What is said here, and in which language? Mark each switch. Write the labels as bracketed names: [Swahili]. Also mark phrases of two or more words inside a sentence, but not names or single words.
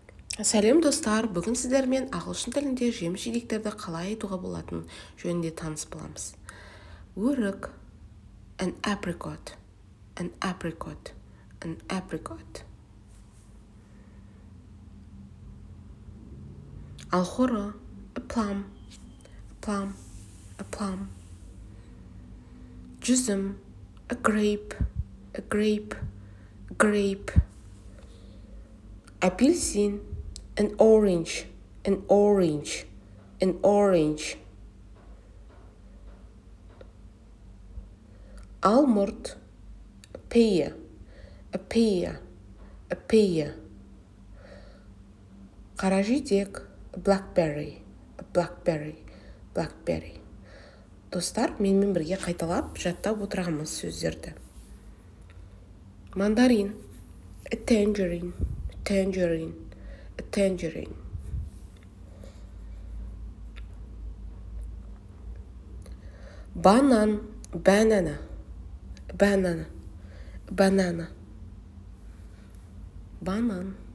[Kazakh] Сәлем достар, бүгін сіздермен ағылшын тілінде жеміс жидектерді қалай айтуға болатын жөнінде таныс боламыз. Өрік, [English] an apricot, an apricot, an apricot. Алхоры, a plum, a plum, a plum. Жүзім, a grape, a grape, a grape. Апельсин, an orange, an orange, an orange. Алмұрт, a pear, a pear, a pear. [Kazakh] Қара жидек, [English] a blackberry, a blackberry, blackberry. [Kazakh] Достар, менімен бірге қайталап жаттап отырғанымыз сөздерді. Мандарин, [English] a tangerine, a tangerine, a tangerine. Банан, banana, banana, banana. [Kazakh] Банан.